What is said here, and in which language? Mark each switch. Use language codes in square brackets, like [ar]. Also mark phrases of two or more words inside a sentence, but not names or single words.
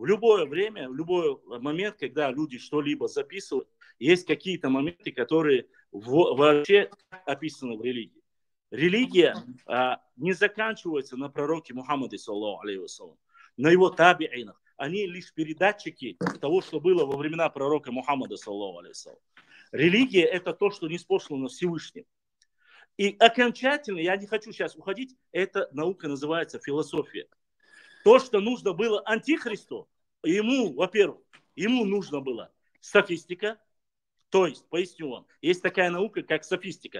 [ru] В любое время, в любой момент, когда люди что-либо записывают, есть какие-то моменты, которые вообще описаны в религии. Религия не заканчивается на пророке Мухаммаде, [ar] صلى الله عليه وسلم, [ru] на его табиинах. Они лишь передатчики того, что было во времена пророка Мухаммада, [ar] صلى الله عليه وسلم. [ru] Религия – это то, что ниспослано Всевышним. И окончательно, я не хочу сейчас уходить, эта наука называется философия. То, что нужно было антихристу, ему, во-первых, ему нужно было софистика, то есть, поясню вам, есть такая наука, как софистика.